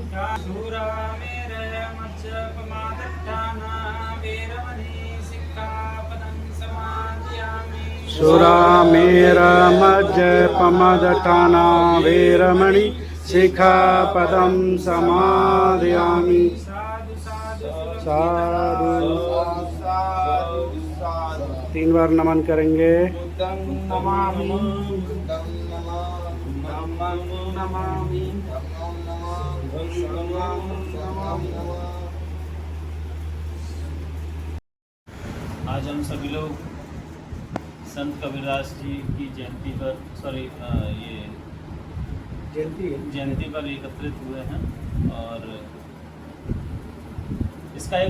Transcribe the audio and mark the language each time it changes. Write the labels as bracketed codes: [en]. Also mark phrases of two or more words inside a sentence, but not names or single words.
[pi] सुरामेरमज्जपमादट्ठाना वेरमणि सिक्खापदं समादयामि सुरामेरमज्जपमदठाना वेरमणि सिक्खापदं समादयामि साधु साधु साधु साधु साधु [hi] 3 बार नमन करेंगे। [pi] बुद्धं नमामि बुद्धं नमामि धम्मं नमामि धम्मं नमामि संघं नमामि [hi] आज हम सभी लोग संत कबीरदास जी की जयंती पर ये जयंती पर एकत्रित हुए हैं और इसका एक